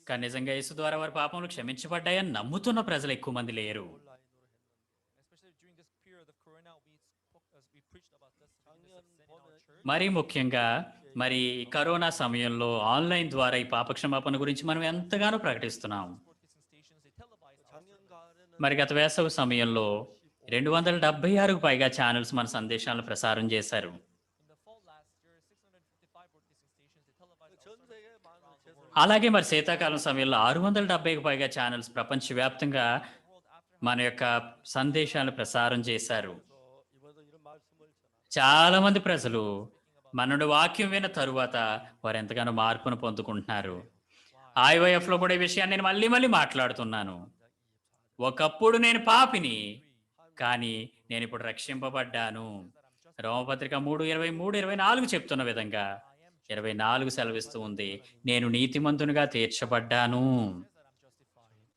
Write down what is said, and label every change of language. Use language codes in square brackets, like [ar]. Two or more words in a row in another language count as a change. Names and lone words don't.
[te] కానీ నిజంగా యేసు ద్వారా వారి పాపములు క్షమించబడ్డాయి అని నమ్ముతున్న ప్రజలు ఎక్కువ మంది లేరు. [en] Especially during this period of Corona, we preached about this forgiveness of sin in our church. [te] మరి ముఖ్యంగా మరి కరోనా సమయంలో ఆన్లైన్ ద్వారా ఈ పాపక్షమాపణ గురించి మనం ఎంతగానో ప్రకటిస్తున్నాం. [en] Christian stations, they televise our [ko] 작년 가을에는 [te] మరి గత వేసవి సమయంలో 276కు పైగా ఛానల్స్ మన సందేశాలను ప్రసారం చేశారు. [en] in the fall last year, 655 broadcasting stations, they televised [ko] 전 [en] our service [ko] 세계 많은 [en] around the world. [te] అలాగే మరి శీతాకాలం సమయంలో 670కు పైగా ఛానల్స్ ప్రపంచవ్యాప్తంగా మన యొక్క సందేశాలను ప్రసారం చేశారు. [ko] 이번에도 이런 말씀을 전하. [te] చాలా మంది ప్రజలు మనడు వాక్యం విన్న తరువాత వారు ఎంతగానో మార్పును పొందుకుంటున్నారు. IYF లో కూడా ఈ విషయాన్ని నేను మళ్ళీ మళ్ళీ మాట్లాడుతున్నాను. ఒకప్పుడు నేను పాపిని, కానీ నేను ఇప్పుడు రక్షింపబడ్డాను. రోమపత్రిక 3:23-24 చెప్తున్న విధంగా 24 సెలవిస్తూ ఉంది, నేను నీతిమంతునిగా తీర్చబడ్డాను.